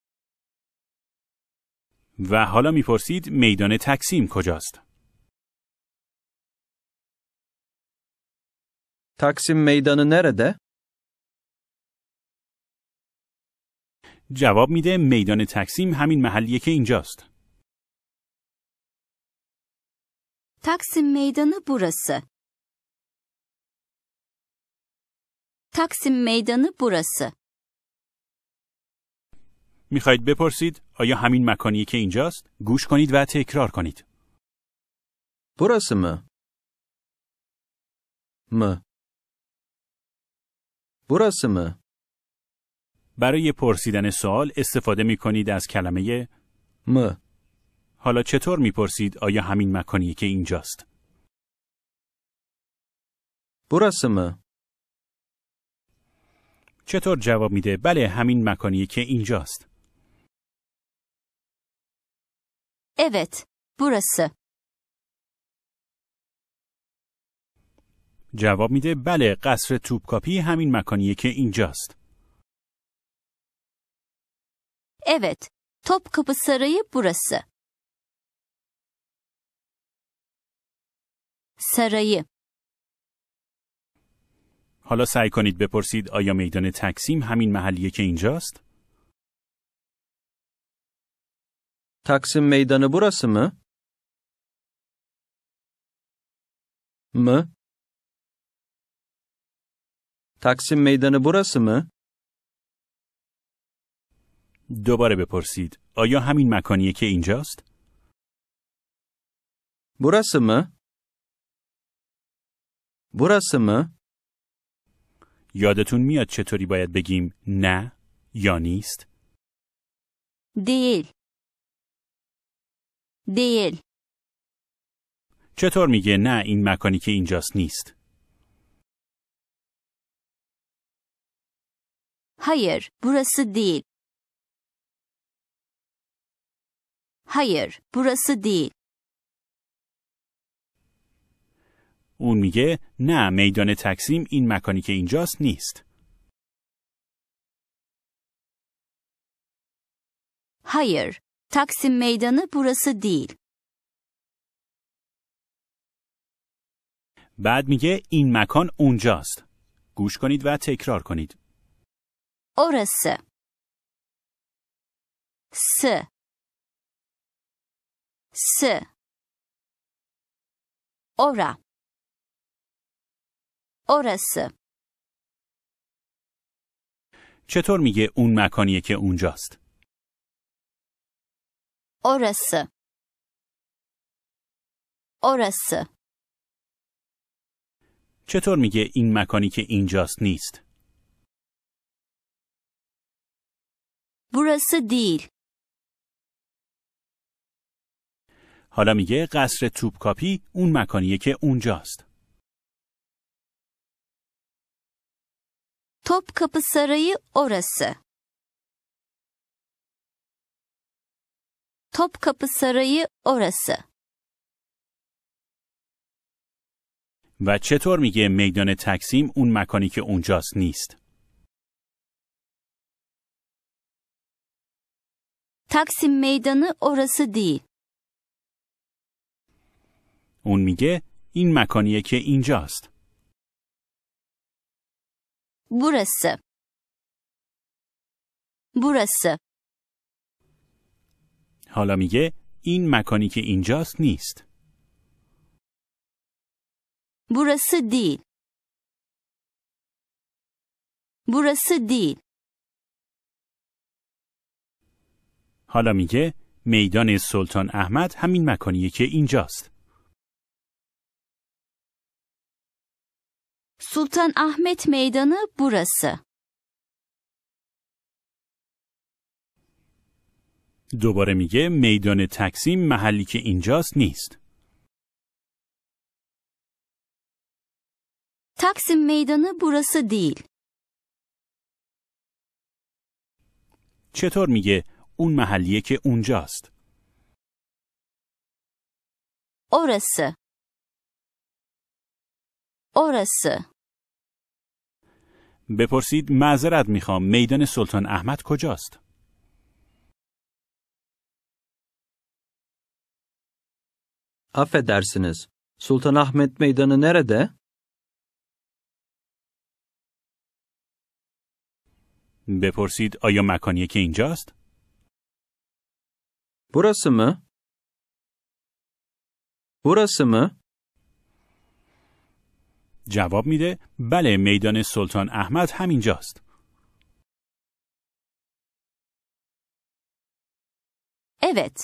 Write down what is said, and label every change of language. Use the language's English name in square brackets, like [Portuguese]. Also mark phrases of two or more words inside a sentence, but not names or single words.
[Persian] و حالا میپرسید میدان تکسیم کجاست؟ [Turkish] Taksim Meydanı nerede? [Persian] جواب میده میدان تکسیم همین محلیه که اینجاست. [Turkish] Taksim Meydanı burası. Taksim Meydanı burası. [Persian] میخواید بپرسید آیا همین مکانیه که اینجاست؟ گوش کنید و تکرار کنید. [Turkish] Burası mı? mı? Burası mı? [Persian] برای پرسیدن سوال استفاده می کنید از کلمه [Turkish] mı? [Persian] حالا چطور می پرسید آیا همین مکانیه که اینجاست؟ [Turkish] Burası mı? [Persian] چطور جواب میده بله همین مکانیه که اینجاست؟ [Turkish] Evet, burası. [Persian] جواب میده بله قصر توپکاپی همین مکانیه که اینجاست. [Turkish] Evet, Topkapı Sarayı burası. Sarayı. [Persian] حالا سعی کنید بپرسید آیا میدان تکسیم همین محلیه که اینجاست؟ [Turkish] Taksim Meydanı burası mı? Mı? Taksim Meydanı burası mı? [Persian] دوباره بپرسید آیا همین مکانیه که اینجاست؟ [Turkish] Burası mı? Burası mı? [Persian] یادتون میاد چطوری باید بگیم نه یا نیست؟ [Turkish] Değil. Değil. [Persian] چطور میگه نه این مکانی که اینجاست نیست؟ [Turkish] Hayır, burası değil. Hayır, burası değil. [Persian] اون میگه نه میدان تکسیم این مکانی که اینجاست نیست. [Turkish] Hayır, Taksim Meydanı burası değil. [Persian] بعد میگه این مکان اونجاست. گوش کنید و تکرار کنید. [Turkish] Orası. S. S. Ora. Orası. [Persian] چطور میگه اون مکانیه که اونجاست؟ [Turkish] Orası. Orası. [Persian] چطور میگه این مکانی که اینجاست نیست؟ [Turkish] Burası değil. [Persian] حالا میگه قصر توپکاپی اون مکانیه که اونجاست. [Turkish] Topkapı Sarayı orası. Topkapı Sarayı orası. [Persian] و چطور میگه میدان تکسیم اون مکانی که اونجاست نیست؟ [Turkish] Taksim Meydanı orası değil. [Persian] اون میگه این مکانیه که اینجاست. [Turkish] Burası. Burası. [Persian] حالا میگه این مکانی که اینجاست نیست. [Turkish] Burası değil. Burası değil. [Persian] حالا میگه میدان سلطان احمد همین مکانیه که اینجاست. [Turkish] Sultan Ahmet Meydanı burası. [Persian] دوباره میگه میدان تکسیم محلی که اینجاست نیست. [Turkish] Taksim Meydanı burası değil. [Persian] چطور میگه اون محلیه که اونجاست؟ [Turkish] Orası. Orası. [Persian] بپرسید معذرت میخوام میدان سلطان احمد کجاست؟ [Turkish] Affedersiniz. Sultanahmet Meydanı nerede? [Persian] بپرسید آیا مکانیه که اینجاست؟ [Turkish] Burası mı? Burası mı? [Persian] جواب میده بله میدان سلطان احمد همینجاست. [Turkish] Evet.